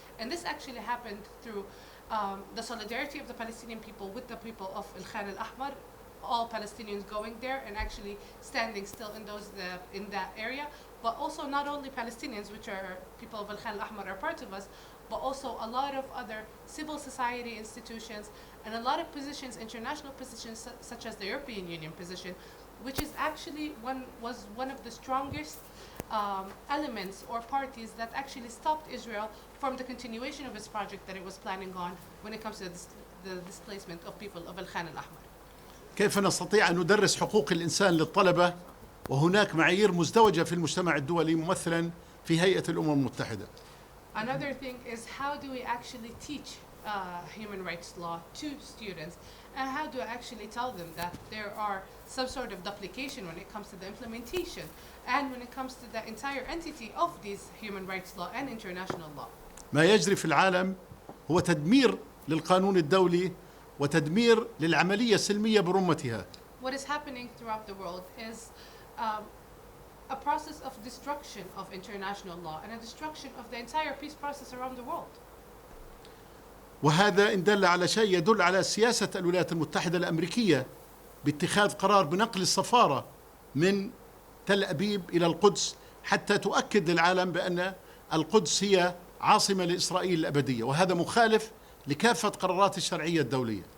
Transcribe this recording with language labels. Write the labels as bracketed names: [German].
[English] And this actually happened through the solidarity of the Palestinian people with the people of Al-Khan al-Ahmar, all Palestinians going there and actually standing still in that area, but also not only Palestinians, which are people of Al-Khan al-Ahmar are part of us, but also a lot of other civil society institutions and a lot of positions, international positions, such as the European Union position, which is actually was one of the strongest elements or parties that actually stopped Israel from the continuation of its project that it was planning on when it comes to the displacement of people of Al-Khan al-Ahmar. [Arabic] كيف نستطيع أن ندرس حقوق الإنسان للطلبة وهناك معايير مزدوجة في المجتمع الدولي ممثلا في هيئة الأمم المتحدة؟ [English] Another thing is, how do we actually teach human rights law to students, and how do I actually tell them that there are some sort of duplication when it comes to the implementation and when it comes to the entire entity of these human rights law and international law. [Arabic] ما يجري في العالم هو تدمير للقانون الدولي وتدمير للعملية السلمية برمتها. [English] What is happening throughout the world is a process of destruction of international law and a destruction of the entire peace process around the world. [Arabic] وهذا إن دل على شيء يدل على سياسة الولايات المتحدة الأمريكية باتخاذ قرار بنقل السفارة من تل أبيب إلى القدس حتى تؤكد للعالم بأن القدس هي عاصمة لإسرائيل الأبدية، وهذا مخالف لكافة قرارات الشرعية الدولية.